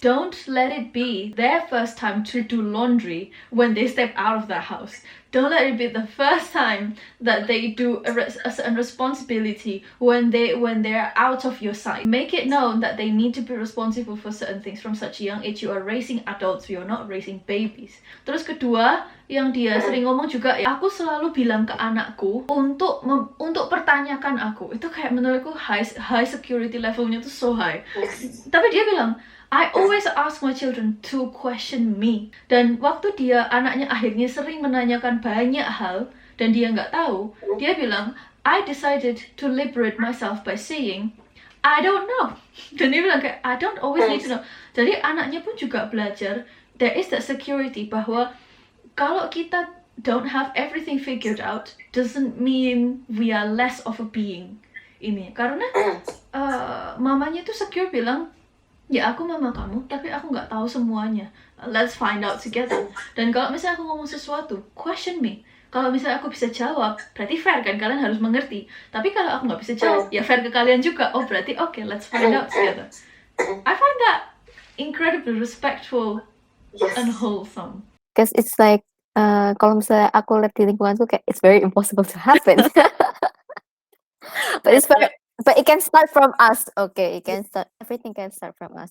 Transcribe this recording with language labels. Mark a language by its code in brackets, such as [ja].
[en] Don't let it be their first time to do laundry when they step out of the house. Don't let it be the first time that they do a responsibility when they're out of your sight. Make it known that they need to be responsible for certain things from such a young age. You are raising adults, you are not raising babies. [id] Terus kedua, yang dia sering ngomong juga, aku selalu bilang ke anakku untuk pertanyakan aku. Itu kayak menurutku [en] high security [id] levelnya tuh [en] so high. [id] Tapi dia bilang, [en] I always ask my children to question me. [id] Dan waktu anaknya akhirnya sering menanyakan banyak hal dan dia nggak tahu, dia bilang, [en] I decided to liberate myself by saying, I don't know. [id] Dan dia bilang kayak, [en] I don't always need to know. [id] Jadi anaknya pun juga belajar, [en] there is that security [id] bahwa kalau kita [en] don't have everything figured out, doesn't mean we are less of a being. [id] Ini karena mamanya tuh secure bilang, ya aku mama kamu, tapi aku nggak tahu semuanya. [en] Let's find out together. [id] Dan kalau misalnya aku ngomong sesuatu, [en] question me. [id] Kalau misalnya aku bisa jawab, berarti fair kan, kalian harus mengerti. Tapi kalau aku nggak bisa jawab, ya fair ke kalian juga. Oh berarti [en] okay, let's find out together. I find that incredibly respectful and wholesome. Because it's like [id] kalau misalnya aku lihat di lingkunganku kayak [en] it's very impossible to happen. But it's very, but it can start from us. Okay, it can start, everything can start from us.